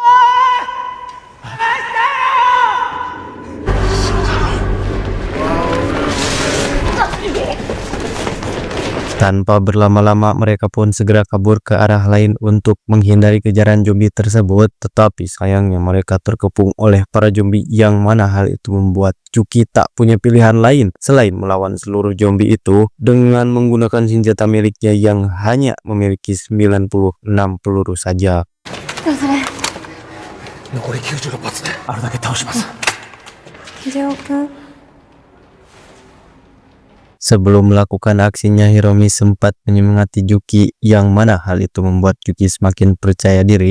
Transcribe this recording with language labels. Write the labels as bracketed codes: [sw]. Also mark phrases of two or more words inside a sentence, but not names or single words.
[id] Tanpa berlama-lama mereka pun segera kabur ke arah lain untuk menghindari kejaran zombie tersebut. Tetapi sayangnya mereka terkepung oleh para zombie, yang mana hal itu membuat Yuki tak punya pilihan lain selain melawan seluruh zombie itu dengan menggunakan senjata miliknya yang hanya memiliki 96 peluru saja. [ja] 残り96発であれだけ倒します。秀夫くん、 [id] Sebelum melakukan aksinya, Hiromi sempat menyemangati Yuki, yang mana hal itu membuat Yuki semakin percaya diri.